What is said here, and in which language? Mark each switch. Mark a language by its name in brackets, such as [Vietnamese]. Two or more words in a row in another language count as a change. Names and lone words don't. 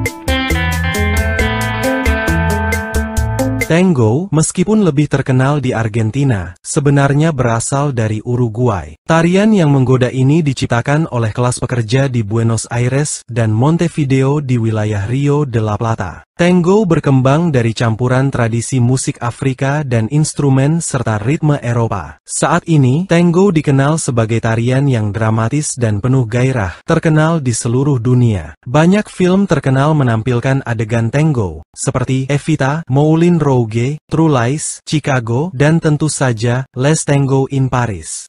[Indonesian] Tango, meskipun lebih terkenal di Argentina, sebenarnya berasal dari Uruguay. Tarian yang menggoda ini diciptakan oleh kelas pekerja di Buenos Aires dan Montevideo di wilayah Rio de la Plata. Tango berkembang dari campuran tradisi musik Afrika dan instrumen serta ritme Eropa. Saat ini, tango dikenal sebagai tarian yang dramatis dan penuh gairah, terkenal di seluruh dunia. Banyak film terkenal menampilkan adegan tango, seperti Evita, Moulin Rouge, True Lies, Chicago, dan tentu saja Les Tango in Paris.